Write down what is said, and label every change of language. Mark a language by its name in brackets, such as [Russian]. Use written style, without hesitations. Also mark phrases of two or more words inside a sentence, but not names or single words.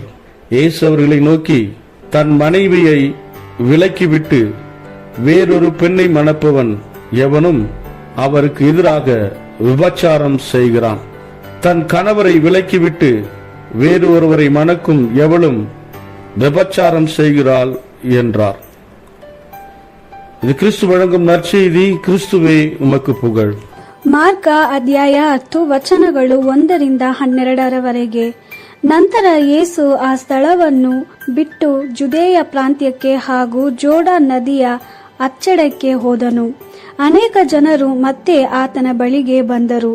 [Tamil] இயேசு அவர்களை நோக்கி, தன் மனைவியை விலக்கிவிட்டு வேறொரு பெண்ணை மணப்பவன் எவனும் அவருக்கு எதிராக விபச்சாரம் செய்கிறான். தன் கணவரை விலக்கிவிட்டு வேறு ஒருவரை மணக்கும் எவளும் விபச்சாரம் செய்கிறாள் என்றார். இது கிறிஸ்து வழங்கும் நற்செய்தி. கிறிஸ்துவே உமக்கு புகழ். [Kannada] ಮಾರ್ಕ ಅಧ್ಯಾಯ 10 ವಚನಗಳು 1-12 ನಂತರ ಯೇಸು ಆ ಸ್ಥಳವನ್ನು ಬಿಟ್ಟು ಜುದೇಯ ಪ್ರಾಂತ್ಯಕ್ಕೆ ಹಾಗೂ ಜೋರ್ಡಾನ್ ನದಿಯ ಅಚ್ಚಡಕ್ಕೆ ಹೋದನು. ಅನೇಕ ಜನರು ಮತ್ತೆ ಆತನ ಬಳಿಗೆ ಬಂದರು.